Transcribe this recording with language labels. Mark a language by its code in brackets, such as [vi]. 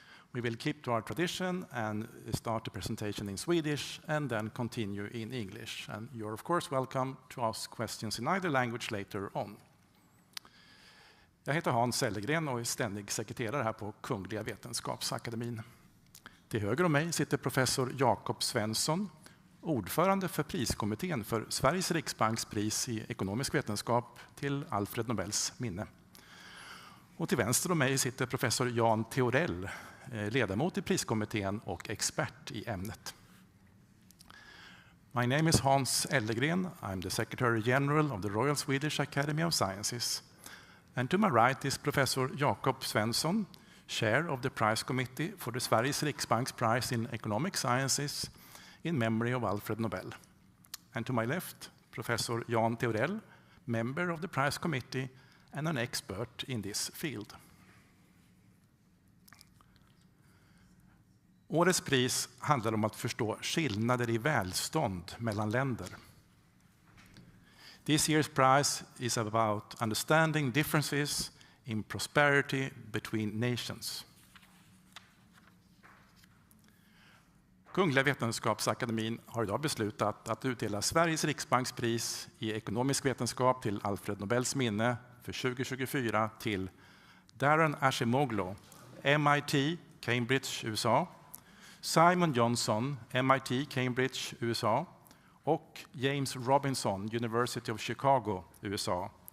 [en] We will keep to our tradition and start the presentation in Swedish and then continue in English. And you're of course welcome to ask questions in either language later on. [sv] Jag heter Hans Ellegren och är ständig sekreterare här på Kungliga Vetenskapsakademin. Till höger om mig sitter professor Jakob Svensson, ordförande för priskommittén för Sveriges Riksbanks pris i ekonomisk vetenskap till Alfred Nobels minne. Och till vänster om mig sitter professor Jan Theorell, ledamot i priskommittén och expert i ämnet. [en] My name is Hans Ellegren. I'm the Secretary General of the Royal Swedish Academy of Sciences. And to my right is Professor Jakob Svensson, Chair of the Prize Committee for the Sveriges Riksbanks Prize in Economic Sciences in memory of Alfred Nobel. And to my left, Professor Jan Theorell, member of the Prize Committee and an expert in this field. [sv] Årets pris handlar om att förstå skillnader i välstånd mellan länder. [en] This year's prize is about understanding differences in prosperity between nations. [sv] Kungliga Vetenskapsakademin har idag beslutat att utdela Sveriges Riksbanks pris i ekonomisk vetenskap till Alfred Nobels minne för 2024 till Darren Acemoglu, MIT, Cambridge, USA, Simon Johnson, MIT, Cambridge, USA och James Robinson, University of Chicago, USA.